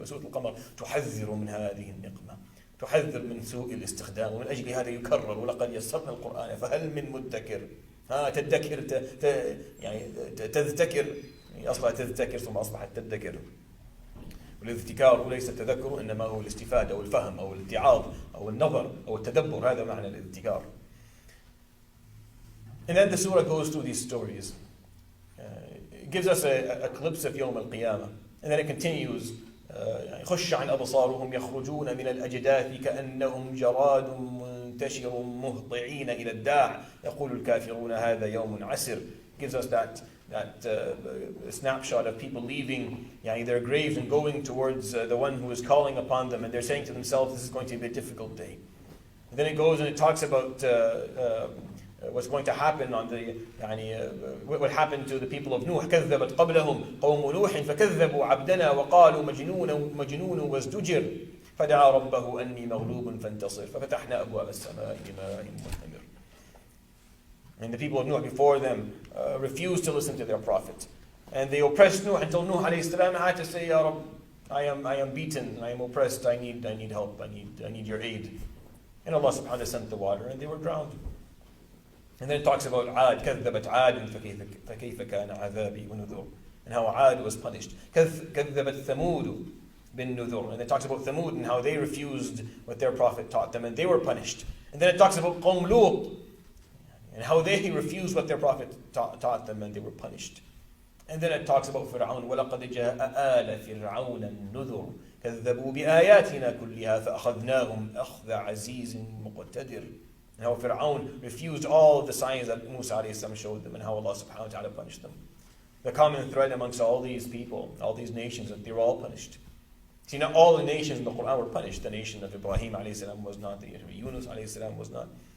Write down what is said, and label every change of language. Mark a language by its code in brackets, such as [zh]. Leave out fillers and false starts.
[ar] وسورة القمر تحذر من هذه النقمة، تحذر من سوء الاستخدام، ومن أجل هذا يكرر: ولقد يسرنا القرآن فهل من مدكر. تدكر يعني تذكر، أصبحت تذكر ثم أصبحت تدكر. والاذتكار ليس التذكر، إنما هو الاستفادة أو الفهم أو الاتعاظ أو النظر أو التدبر، هذا معنى الاذتكار. [en] And then the surah goes through these stories. It gives us a glimpse of يوم القيامة. And then it continues. [ar] خش عن أبصارهم يخرجون من الأجداث كأنهم جراد منتشر مهطعين إلى الداع يقول الكافرون هذا يوم عسر. [en] Gives us that snapshot of people leaving their graves and going towards the one who is calling upon them, and they're saying to themselves, this is going to be a difficult day. And then it goes and it talks about what's going to happen on the what happened to the people of Nuh. [ar] كذبت قبلهم قوم نوح فكذبوا عبدنا وقالوا مجنون وازدجر فدعا ربه أني مغلوب فانتصر ففتحنا أبواب السماء بماء منهمر. [en] And the people of Nuh before them refused to listen to their prophet, and they oppressed Nuh until Nuh alayhi salam had to say, Ya Rabb, I am beaten, I am oppressed, I need help, I need your aid. And Allah subhanahu wa ta'ala sent the water and they were drowned. And then it talks about Ad, كذبت عاد فكيف كان عذابي ونذر, and how Ad was punished. كذبت ثمود بالنذر, and it talks about Thamud and how they refused what their prophet taught them and they were punished. And then it talks about قوم لوط and how they refused what their prophet taught them and they were punished. [ar] And then it talks about فرعون ولقد جاء آل فرعون النذر كذبوا بآياتنا كلها فأخذناهم أخذ عزيز مقتدر. [en] And how Fir'aun refused all of the signs that Musa alayhi salam showed them, and how Allah subhanahu wa ta'ala punished them. The common thread amongst all these people, all these nations, that they were all punished. See, not all the nations in the Quran were punished. The nation of Ibrahim alayhi salam was not, the Yunus alayhi salam was not.